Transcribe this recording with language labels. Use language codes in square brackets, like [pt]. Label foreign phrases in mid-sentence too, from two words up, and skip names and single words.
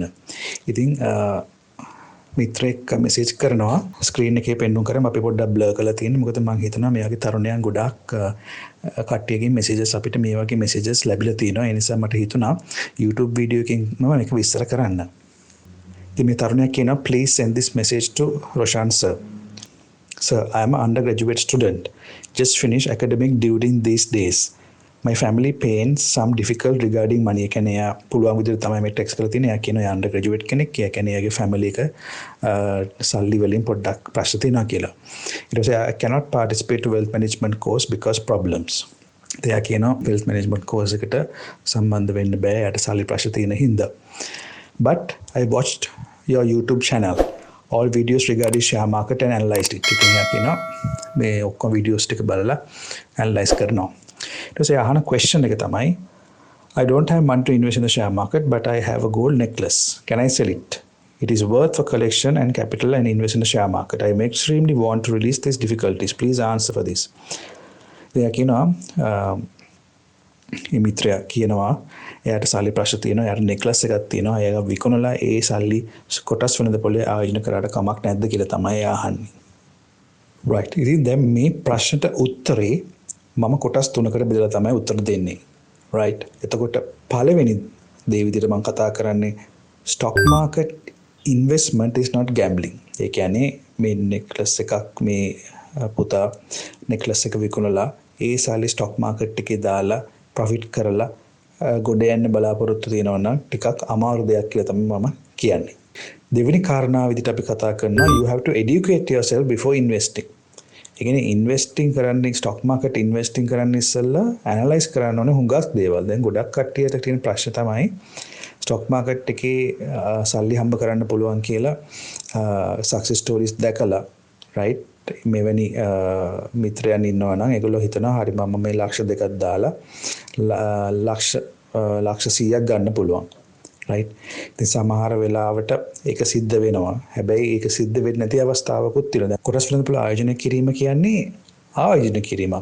[si] ඉතින් මිත්‍රෙක් message කරනවා screen එකේ පෙන්වුම් කරම අපි පොඩ්ඩක් blur කරලා තියෙනවා. මොකද මම හිතනවා මේ වගේ තරුණයන් ගොඩාක් කට්ටියගේ messages අපිට මේ වගේ messages ලැබිලා තියෙනවා. ඒ නිසා මට හිතුණා YouTube video එකකින් මම මේක විස්තර කරන්න. ඉතින් මේ තරුණයා කියනවා [en] please send this message to ROSHAN sir. Sir, I am an undergraduate student. Just finished academic during these days. My family pains some difficult regarding money. [si] කියන්නේ එයා පුළුවන් විදිහට තමයි මේ ටෙක්ස්ට් කරලා තියෙන්නේ. එයා කියනවා එයා undergraduate කෙනෙක්. ඒ කියන්නේ එයාගේ family එක සල්ලි වලින් පොඩ්ඩක් ප්‍රශ්න තියෙනවා කියලා. ඊට පස්සේ [en] I cannot participate to wealth management course because problems. [si] එයා කියනවා [en] wealth management course [si] එකට සම්බන්ධ වෙන්න බෑ. එයාට සල්ලි ප්‍රශ්න තියෙන හින්දා. [en] But I watched your YouTube channel. All videos regarding share market and analyzed it. [si] ඉතින් එයා කියනවා මේ ඔක්කොම videos ටික බලලා analyze කරනවා. ඊට පස්සේ අහන question එක තමයි [en] I don't have money to invest in the share market but I have a gold necklace. Can I sell it? It is worth for collection and capital and invest in the share market. I am extremely want to release these difficulties. Please answer for this. [si] එයා කියනවා මේ මිත්‍රයා කියනවා එයාට සල්ලි ප්‍රශ්න තියෙනවා. එයාට නෙක්ලස් එකක් තියෙනවා. එයා විකුණලා ඒ සල්ලි කොටස් වෙනද පොලේ ආයෝජන කරාට කමක් නැද්ද කියලා තමයි එයා අහන්නේ. right. ඉතින් දැන් මේ ප්‍රශ්නට උත්තරේ මම කොටස් තුනකට බෙදලා තමයි උත්තර දෙන්නේ. right. එතකොට පළවෙනි දේ විදිහට මම කතා කරන්නේ [en] stock market investment is not gambling. [si] ඒ කියන්නේ මේ නෙක්ලස් එකක් මේ පුතා නෙක්ලස් එක විකුණලා ඒ සල්ලි [en] stock market [si] එකේ දාලා profit කරලා ගොඩ යන්න බලාපොරොත්තු තියෙනවා නම් ටිකක් අමාරු දෙයක් කියලා තමයි මම කියන්නේ. දෙවෙනි කාරණාව විදිහට අපි කතා කරනවා [en] you have to educate yourself before investing. [si] ඒ කියන්නේ investing කරන්නේ [en] stock market investing [si] කරන්න ඉස්සෙල්ලා analyze කරන්න ඕනේ හුඟක් දේවල්. දැන් ගොඩක් කට්ටියට තියෙන ප්‍රශ්න තමයි [en] stock market [si] එකේ සල්ලි හම්බ කරන්න පුළුවන් කියලා [en] success stories [si] දැකලා right මෙවැනි මිත්‍රයන් ඉන්නවා නම් ඒගොල්ලෝ හිතනවා හරි මම මේ ලක්ෂ දෙකක් දාලා ලක්ෂ 100ක් ගන්න පුළුවන් right. ඉතින් සමහර වෙලාවට ඒක සිද්ධ වෙනවා. හැබැයි ඒක සිද්ධ වෙන්නේ නැති අවස්ථාවකුත් තියෙනවා. දැන් කොටස් වලින් පුළුවන් ආයෝජනය කිරීම කියන්නේ ආයෝජන කිරීමක්.